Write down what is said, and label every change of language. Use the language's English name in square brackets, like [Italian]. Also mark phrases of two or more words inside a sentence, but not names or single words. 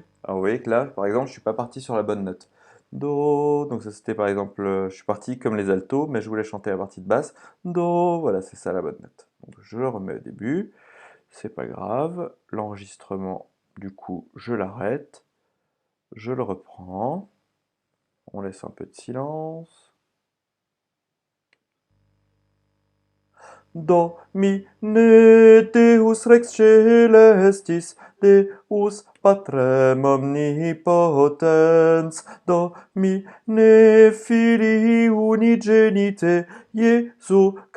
[French] Alors vous voyez que là, par exemple, je suis pas parti sur la bonne note. Do, donc ça c'était par exemple, je suis parti comme les altos, mais je voulais chanter la partie de basse. Do, voilà, c'est ça la bonne note. Donc je le remets au début, c'est pas grave. L'enregistrement, du coup, je l'arrête, je le reprends. On laisse un peu de silence. [Latin] Domine Deus Rex Celestis, Deus Patrem Omnipotens, Domine Filii Unigenite, Iesu